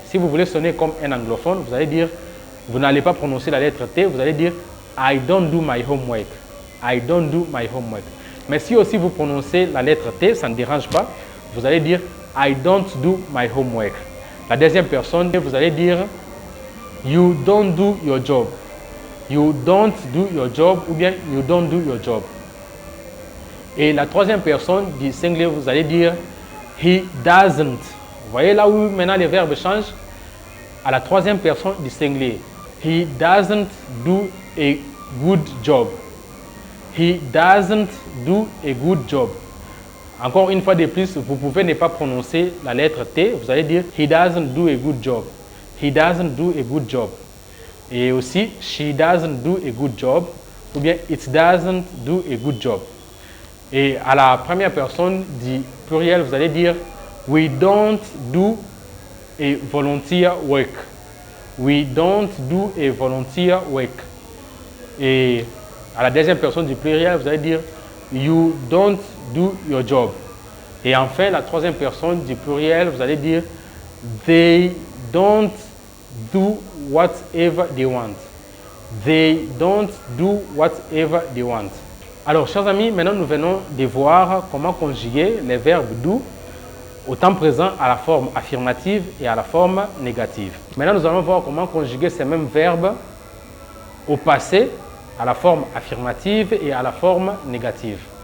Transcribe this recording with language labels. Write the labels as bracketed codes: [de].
[fr] Si vous voulez sonner comme un anglophone, vous allez dire, vous n'allez pas prononcer la lettre T, vous allez dire [en] I don't do my homework. I don't do my homework. [fr] Mais si aussi vous prononcez la lettre T, ça ne dérange pas, vous allez dire [en] I don't do my homework. [fr] La deuxième personne, vous allez dire [en] you don't do your job. You don't do your job [fr] ou bien [en] you don't do your job. [fr] Et la troisième personne du singulier, vous allez dire [en] he doesn't. [fr] Vous voyez là où maintenant les verbes changent à la troisième personne du singulier. [en] He doesn't do a good job. He doesn't do a good job. [fr] Encore une fois de plus, vous pouvez ne pas prononcer la lettre T. Vous allez dire [en] he doesn't do a good job. He doesn't do a good job. [fr] Et aussi, [en] she doesn't do a good job. [fr] Ou bien [en] it doesn't do a good job. [fr] Et à la première personne du pluriel, vous allez dire [en] we don't do a volunteer work. We don't do a volunteer work. [fr] Et à la deuxième personne du pluriel, vous allez dire [en] you don't do your job. [fr] Et enfin, la troisième personne du pluriel, vous allez dire [en] they don't do whatever they want. They don't do whatever they want. [fr] Alors, chers amis, maintenant nous venons de voir comment conjuguer les verbes do au temps présent à la forme affirmative et à la forme négative. Maintenant, nous allons voir comment conjuguer ces mêmes verbes au passé à la forme affirmative et à la forme négative.